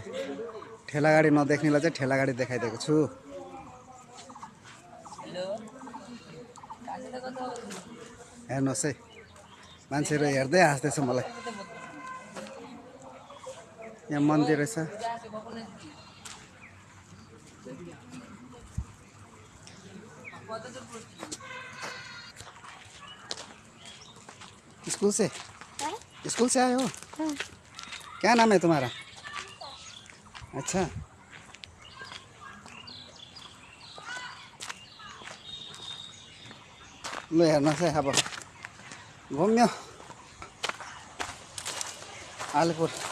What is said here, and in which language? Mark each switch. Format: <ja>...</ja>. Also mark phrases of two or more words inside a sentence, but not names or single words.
<ne>ठेला गाडी नदेख्नेलाई चाहिँ ठेला गाडी देखाइदिएको छु। हेर्नुहोस् है, मान्छेहरु हेर्दै हाँस्दैछ मलाई। यहाँ मन्दिर रहेछ।</ne> <hi>स्कूल से हाँ? स्कूल से आए हो? हाँ। क्या नाम है तुम्हारा? अच्छा,</hi> <ne>ल हेर्नुहोस् है अब घुम्यो अलिपुर।</ne>